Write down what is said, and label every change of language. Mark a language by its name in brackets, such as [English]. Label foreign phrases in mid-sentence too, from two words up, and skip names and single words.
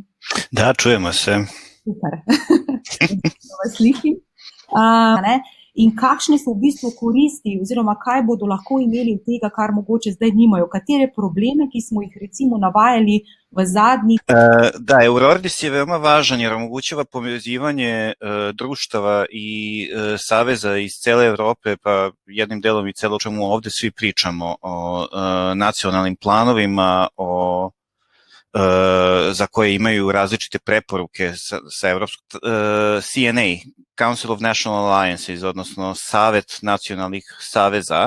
[Serbian] Da, čujemo se. [Slovenian] Super. Vas slišim. In kakšne so v bistvu koristi oziroma kaj bodo lahko imeli od tega, kar mogoče zdaj nimajo? Katere probleme, ki smo jih recimo navajali v zadnjih? [Serbian] Da, Eurordis je veoma važan jer omogućava povezivanje društava i saveza iz cele Evrope, pa jednim delom i celo o čemu ovde svi pričamo, o nacionalnim planovima, za koje imaju različite preporuke sa Evropskog CNA, [English] Council of National Alliances, [Serbian] odnosno Savet nacionalnih saveza.